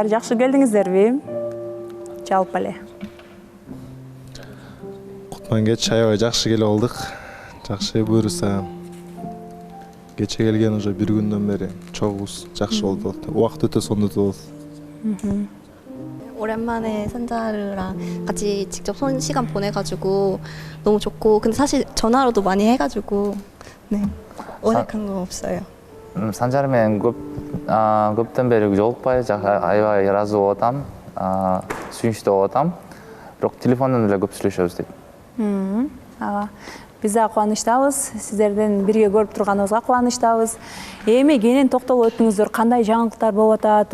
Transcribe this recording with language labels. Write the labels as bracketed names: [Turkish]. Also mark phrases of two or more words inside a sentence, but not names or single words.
[Kyrgyz] Жакшы келдиңиздерби? Жалпы эле. Кутман кеч аябай жакшы келип алдык. Жакшы буюрса. Кече келген уже бир күндөн бери чогубуз жакшы болду. Убакыт өтө сонун өтүп болду. [Korean] 오랜만에 산자르랑 같이 직접 시간 보내가지고 너무 좋고 근데 사실 전화로도 많이 해가지고 네 어색한 건 없어요. [Kyrgyz] 산자르мен көптөн бери жолукпай аябай ыраазы болуп атам, сүйүнчтүү болуп атам. Бирок телефондон эле көп сүйлөшөбүз дейт. Биз да кубанычтабыз, сиздерден бирге көрүп турганыбызга кубанычтабыз. Эми кенен токтолуп өттүңүздөр, кандай жаңылыктар болуп атат?